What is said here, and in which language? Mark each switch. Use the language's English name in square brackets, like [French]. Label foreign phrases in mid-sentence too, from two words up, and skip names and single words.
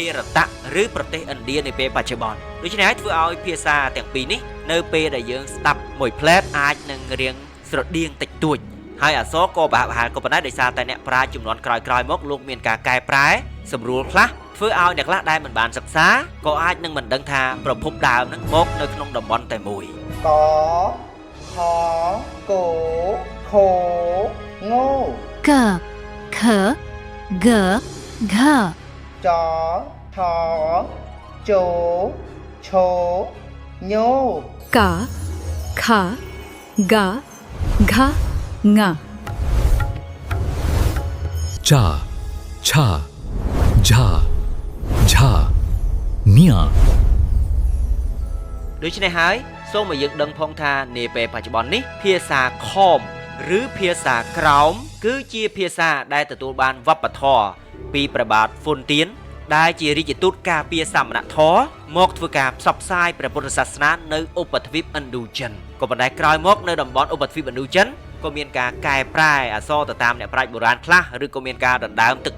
[Khmer] រតៈឬប្រទេសឥណ្ឌានាពេលបច្ចុប្បន្នដូច្នេះហើយធ្វើឲ្យភាសាទាំងពីរនេះនៅពេលដែលយើងស្ដាប់មួយផ្លែតអាចនឹងរៀងស្រដៀងតិចតួចហើយអក្សរក៏ប្រហែលក៏ប៉ុន្តែដោយសារតែអ្នកប្រាជ្ញចំនួនក្រោយៗមកលោកមានការកែប្រែសម្រួលខ្លះធ្វើឲ្យអ្នកខ្លះដែលមិនបានសិក្សាក៏អាចនឹងមិនដឹងថាប្រភពដើមនឹងមកនៅក្នុងតំបន់តែមួយកខកខង កខg घ ចថជឈញ កខ g [Hindi] घ ङ चा छा झा झा न्या [Khmer] ដូច្នេះហើយសូមឲ្យយើងដឹងផងថានាពេលបច្ចុប្បន្ននេះភាសាខមឬភាសាក្រោមគឺជាភាសាដែលទទួលបានវប្បធម៌ពីព្រះបាទហ្វុនទៀនដែលជារាជទូតការពារសមណធម៌មកធ្វើការផ្សព្វផ្សាយព្រះពុទ្ធសាសនានៅឧបទ្វីបឥណ្ឌូចិនក៏ប៉ុន្តែក្រោយមកនៅតំបន់ឧបទ្វីបឥណ្ឌូចិនក៏មានការកែប្រែអក្សរទៅតាមអ្នកប្រាជ្ញបុរាណខ្លះឬក៏មានការដណ្ដើមទឹក